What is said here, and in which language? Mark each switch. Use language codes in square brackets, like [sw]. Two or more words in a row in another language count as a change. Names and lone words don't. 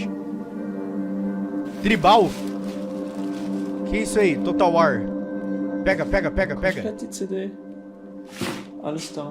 [pt] Tribal? Que isso aí? Total War. Pega. [de] Die CD. Alles da.